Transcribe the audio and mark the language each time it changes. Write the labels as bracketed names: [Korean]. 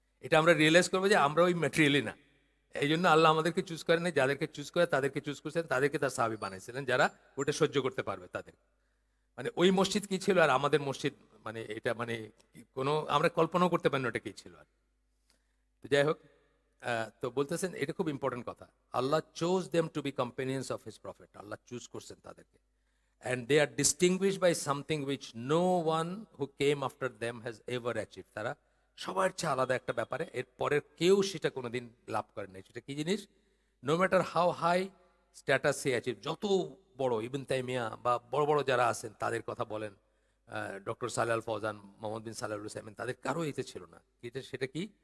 [Bangla] এটা আমরা রিয়েলাইজ করবো যে আমরা ওই ম্যাটেরিয়ালই না। এই জন্য আল্লাহ আমাদেরকে চুজ করেন নাই, যাদেরকে চুজ করে তাদেরকে চুজ করছেন, তাদেরকে তার সাহাবী বানাইছিলেন যারা ওটা সহ্য করতে পারবে তাদের। মানে ওই মসজিদ কি ছিল আর আমাদের মসজিদ, মানে এটা মানে কোনো আমরা কল্পনাও করতে পারি না ওটা কি ছিল। আর তো যাই হোক, তো বলতেছেন এটা খুব ইম্পর্টেন্ট কথা, আল্লাহ [English] Chose them to be companions of his prophet. [Bangla] Allah choose করছেন তাদেরকে, [English] and they are distinguished by something which no one who came after them has ever achieved. [Bangla] তারা সবার চেয়ে আলাদা একটা ব্যাপারে, এর পরের কেউ সেটা কোনোদিন লাভ করে নাই। সেটা কি জিনিস? [English] no matter how high status [Bangla] say achieve, যত বড় ইবন তাইমিয়া বা বড় বড় যারা আছেন তাদের কথা বলেন, ডক্টর সালেহ আল ফৌজান, মোহাম্মদ বিন সালেহ আল হুসাইমিন, তাদের কারো এতে ছিল না। সেটা কি?